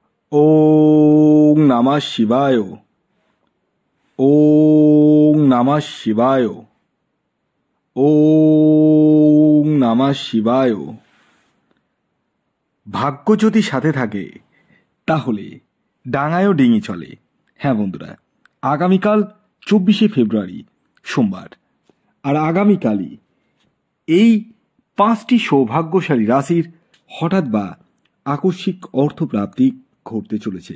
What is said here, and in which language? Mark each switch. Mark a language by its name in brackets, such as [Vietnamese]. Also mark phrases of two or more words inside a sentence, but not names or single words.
[Sanskrit] ओं नमः शिवाय। ओं नमः शिवाय। ओं नमः शिवाय। [Bangla] ভাগ্য যদি সাথে থাকে তাহলে ডাঙায়ও ডিঙি চলে। হ্যাঁ বন্ধুরা, আগামীকাল 24শে ফেব্রুয়ারি সোমবার, আর আগামীকালই এই 5টি সৌভাগ্যশালী রাশির হঠাৎ বা আকস্মিক অর্থপ্রাপ্তি ঘটতে চলেছে।